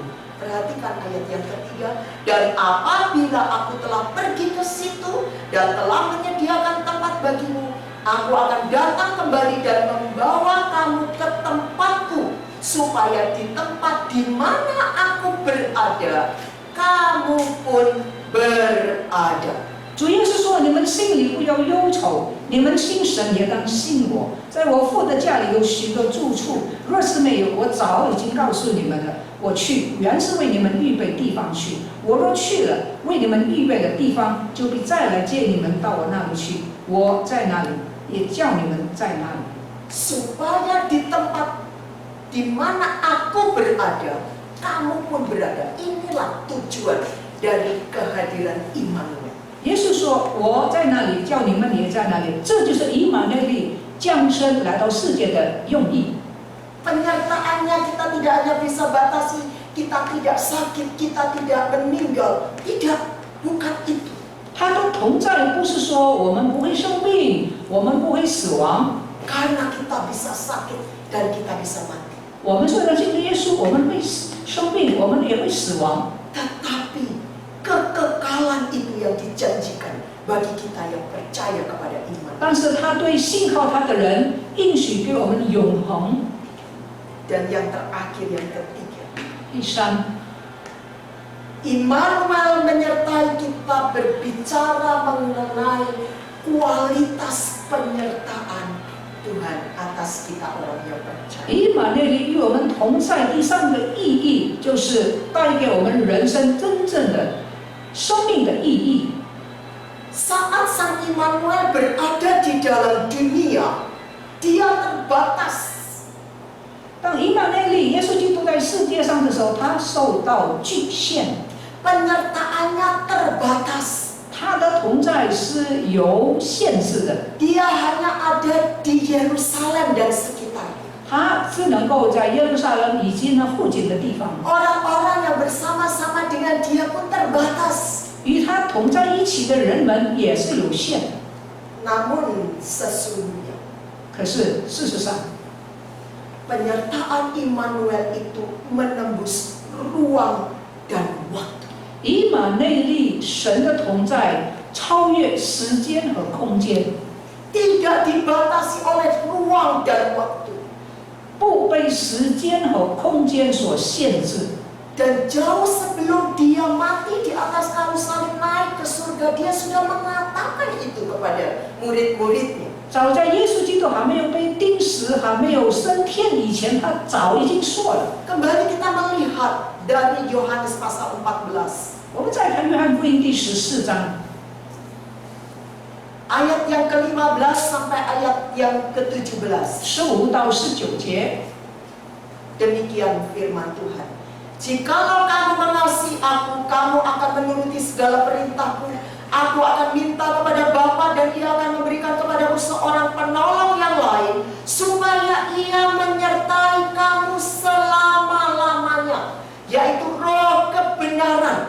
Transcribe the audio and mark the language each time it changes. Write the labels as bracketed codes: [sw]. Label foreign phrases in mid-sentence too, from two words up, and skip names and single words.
[id] Perhatikan ayat yang ketiga. Dan apabila aku telah pergi ke situ dan telah menyediakan tempat bagimu, aku akan datang kembali dan membawa kamu ke tempatku, supaya di tempat di mana aku berada, kamu pun berada. [zh] 主耶稣说：“你们心里不要忧愁， 你们信神也当信我，在我父的家里有许多住处，若是没有，我早已经告诉你们了。我去，原是为你们预备地方去。我若去了，为你们预备的地方，就必再来接你们到我那里去。我在那里，也叫你们在那里。 [id] supaya di tempat di mana aku berada, kamu pun berada. Inilah tujuan dari kehadiran Immanuel. [zh] 耶稣说：“我在那里，叫你们也在那里。” 这就是以马内利降生来到世界的用意。 [id] Penyertaannya kita tidak hanya bisa batasi, kita tidak sakit, kita tidak meninggal. Tidak, bukan itu. [zh] 他都同在，不是说我们不会生病，我们不会死亡。 [id] Karena kita bisa sakit dan kita bisa mati. [zh] 我们虽然信耶稣，我们会生病，我们也会死亡。 [id] Tetapi kekekalan itu yang dijanjikan bagi kita yang percaya kepada iman. [zh] 但是他对信靠他的人应许给我们永恒。 [id] Dan yang terakhir, yang ketiga, [zh] 第三， [id] Immanuel menyertai kita berbicara mengenai kualitas penyertaan Tuhan atas kita orang yang percaya. [zh] 以马内利与我们同在，第三个意义就是带给我们人生真正的生命的意义。 [id] Saat Sang Immanuel berada di dalam dunia, dia terbatas. [zh] 当以马内利耶稣基督在世界上的时候，他受到局限， [id] Penyertaannya terbatas. [zh] 他的同在是有限制的， [id] Dia hanya ada di Yerusalem dan sekitarnya. [zh] 他只能够在耶路撒冷以及那附近的地方。 [id] Orang-orang yang bersama-sama dengan dia pun terbatas. [zh] 与他同在一起的人们也是有限的。 [id] Namun sesungguhnya [zh] 可是事实上， [id] penyertaan Immanuel itu menembus ruang dan waktu. [zh] 以马内利神的同在超越时间和空间， [id] Tidak dibatasi oleh ruang dan waktu. [zh] 不被时间和空间所限制。 [id] Dan jauh sebelum dia mati di atas kayu salib naik ke surga, dia sudah mengatakan itu kepada murid-muridnya. [zh] 早在耶稣基督还没有被钉死、还没有升天以前，他早已经说了。 [id] Kembali kita melihat dari Yohanes pasal 14. [zh] 我们再看约翰福音第14章， [id] Ayat yang ke-15 sampai ayat yang ke-17. [zh] 15 到19节。 [id] Demikian firman Tuhan. Jikalau kamu mengasihi aku, kamu akan menuruti segala perintahku. Aku akan minta kepada Bapa dan Ia akan memberikan kepadamu seorang penolong yang lain, supaya Ia menyertai kamu selama-lamanya, yaitu Roh kebenaran.